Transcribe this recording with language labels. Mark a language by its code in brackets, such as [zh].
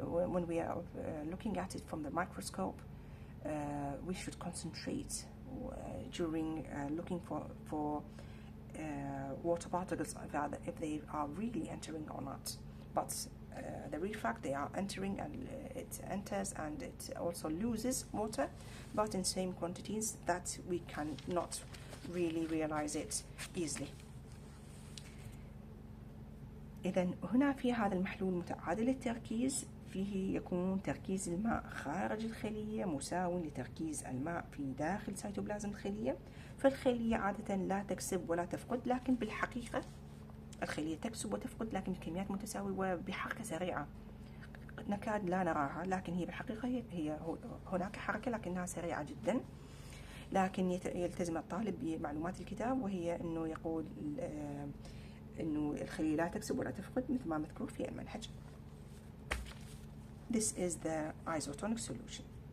[en] When we are looking at it from the microscope, we should concentrate during looking for water particles, if they are really entering or not. But the real fact, they are entering, and it enters and it also loses water, but in same quantities that we cannot really realize it easily. [ar] إذن هنا في هذا المحلول متعادل التركيز، فيه يكون تركيز الماء خارج الخلية مساو لتركيز الماء في داخل سيتوبلازم الخلية. فالخلية عادة لا تكسب ولا تفقد، لكن بالحقيقة الخلية تكسب وتفقد لكن بكميات متساوية وبحركة سريعة نكاد لا نراها، لكن هي بالحقيقة هي هناك حركة لكنها سريعة جدا. لكن يلتزم الطالب بمعلومات الكتاب، وهي أنه يقول أنه الخلية لا تكسب ولا تفقد مثل ما مذكور في المنهج. [en] This is the isotonic solution.